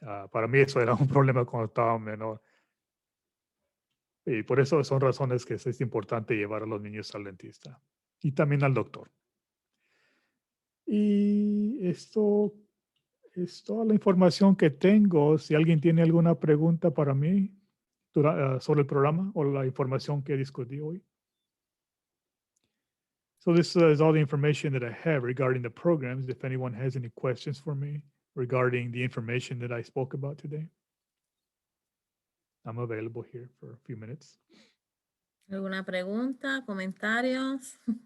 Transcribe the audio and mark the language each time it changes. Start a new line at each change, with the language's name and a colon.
Spanish: Para mí eso era un problema cuando estaba menor. Y por eso son razones que es importante llevar a los niños al dentista y también al doctor. Y esto es toda la información que tengo. Si alguien tiene alguna pregunta para mí sobre el programa o la información que discutí hoy.
English: So this is all the information that I have regarding the programs. If anyone has any questions for me regarding the information that I spoke about today, I'm available here for a few minutes.
Spanish: ¿Alguna pregunta, comentarios?